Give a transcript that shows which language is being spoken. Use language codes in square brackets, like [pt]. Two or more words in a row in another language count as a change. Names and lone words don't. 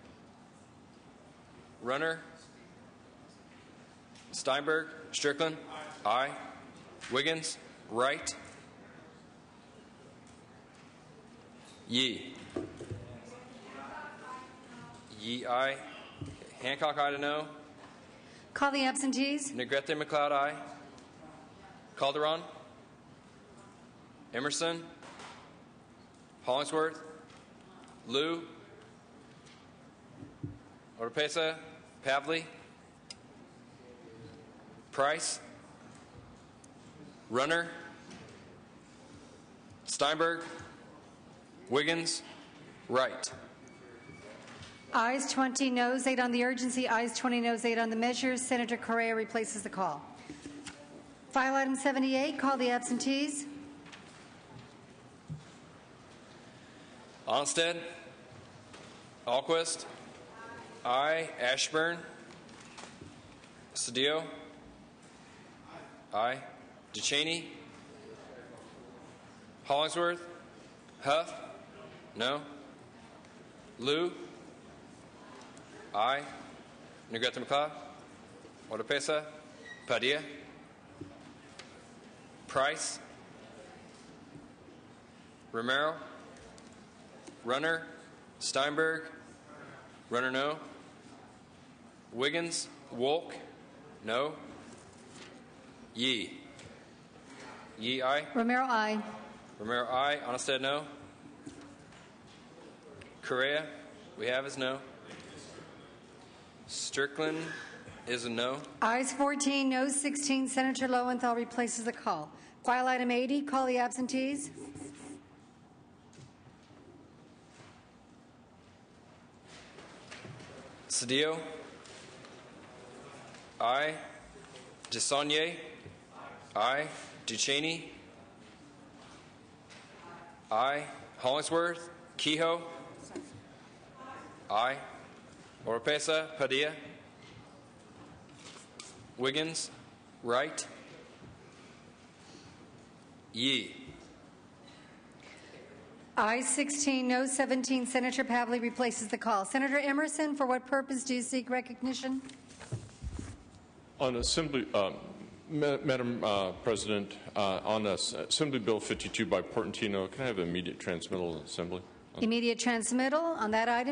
[en] Runner. Steinberg. Strickland. Aye. Wiggins. Wright. Yee. Yee, aye. Hancock, aye to no. Call the absentees. Negrete McLeod, aye. Calderon. Emerson. Hollingsworth. Liu. Oropesa. Pavley. Price. Runner. Steinberg. Wiggins. Wright. Ayes 20, noes 8 on the urgency. Ayes 20, noes 8 on the measure. Senator Correa replaces the call. File item 78, call the absentees. Onnested. Alquist. Aye. Ashburn. Cedillo. Aye. Duchesne. Hollingsworth. Huff. No. Liu. Aye. Negrete McLeod. Oropesa. Padilla. Price. Romero. Runner. Steinberg. Runner, no. Wiggins. Wolk. No. Yee. Yee, aye. Romero, aye. Romero, aye. Onnested, no. Correa, we have as no. Strickland is a no. Ayes 14, noes 16. Senator Lowenthal replaces the call. File item 80, call the absentees. Cedillo. Aye. DeSaulnier. Aye. Duchesne. Aye. Hollingsworth. Kehoe. Aye. Oropesa. Padilla. Wiggins. Wright. Yee. Ayes 16, no 17. Senator Pavley replaces the call. Senator Emerson, for what purpose do you seek recognition? On Assembly, Madam President, on Assembly Bill 52 by Portantino, can I have immediate transmittal in Assembly? Immediate transmittal on that item.